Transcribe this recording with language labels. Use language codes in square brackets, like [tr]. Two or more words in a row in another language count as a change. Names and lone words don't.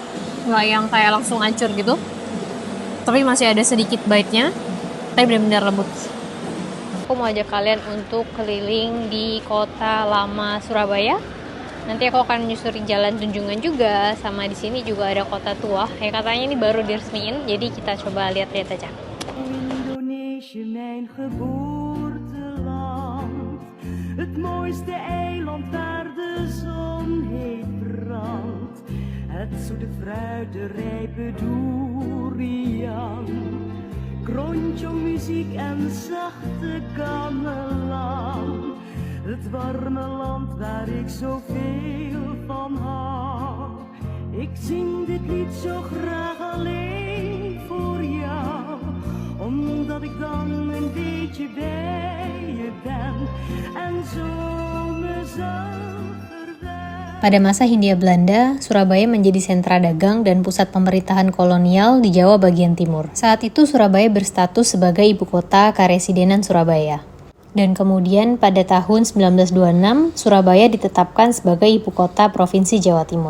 [id] Nggak yang kayak langsung hancur gitu. Tapi masih ada sedikit bite-nya. Tapi benar-benar lembut. Aku mau ajak kalian untuk keliling di kota lama Surabaya. Nanti aku akan menyusuri jalan Tunjungan juga, sama di sini juga ada kota tua. Ya katanya ini baru diresmiin, jadi kita coba lihat-lihat aja. [nl] Indonesië, mijn geboorteland. Het mooiste eiland waar de zon heet brandt. Het zoete fruit, de rijpe durian. Krontjong muziek en zachte gamelan. Het warme land waar ik zoveel van hou. Ik zing dit lied zo graag alleen voor jou. Omdat ik dan een beetje bij je ben. En zo mezelf verwijt. [id] Pada masa Hindia Belanda, Surabaya menjadi sentra dagang dan pusat pemerintahan kolonial di Jawa bagian timur. Saat itu Surabaya berstatus sebagai ibu kota Karesidenan Surabaya. Dan kemudian pada tahun 1926, Surabaya ditetapkan sebagai ibu kota Provinsi Jawa Timur.